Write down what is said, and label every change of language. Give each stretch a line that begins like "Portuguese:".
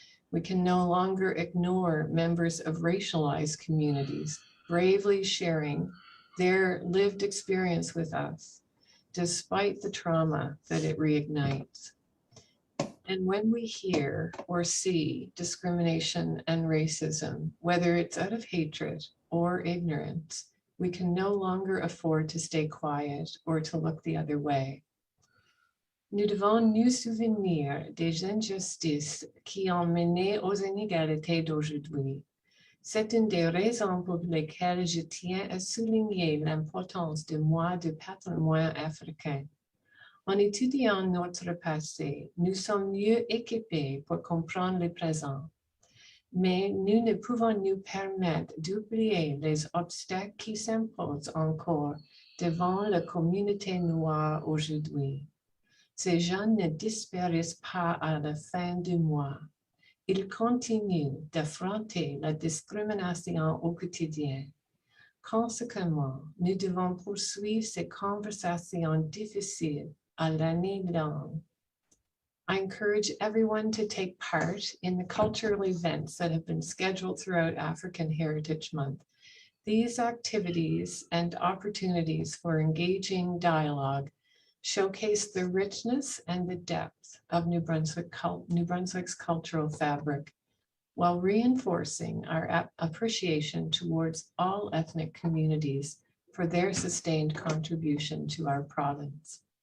English: We can no longer ignore members of racialized communities bravely sharing their lived experience with us, despite the trauma that it reignites. And when we hear or see discrimination and racism, whether it's out of hatred or ignorance, we can no longer afford to stay quiet or to look the other way.
French: Nous devons nous souvenir des injustices qui ont mené aux inégalités d'aujourd'hui. C'est une des raisons pour lesquelles je tiens à souligner l'importance du mois du patrimoine africain. En étudiant notre passé, nous sommes mieux équipés pour comprendre le présent. Mais nous ne pouvons nous permettre d'oublier les obstacles qui s'imposent encore devant la communauté noire aujourd'hui. Ces gens ne disparaissent pas à la fin du mois. Ils continuent d'affronter la discrimination au quotidien. Conséquemment, nous devons poursuivre ces conversations difficiles à l'année longue.
English: I encourage everyone to take part in the cultural events that have been scheduled throughout African Heritage Month. These activities and opportunities for engaging dialogue showcase the richness and the depth of New Brunswick's cultural fabric, while reinforcing our appreciation towards all ethnic communities for their sustained contribution to our province.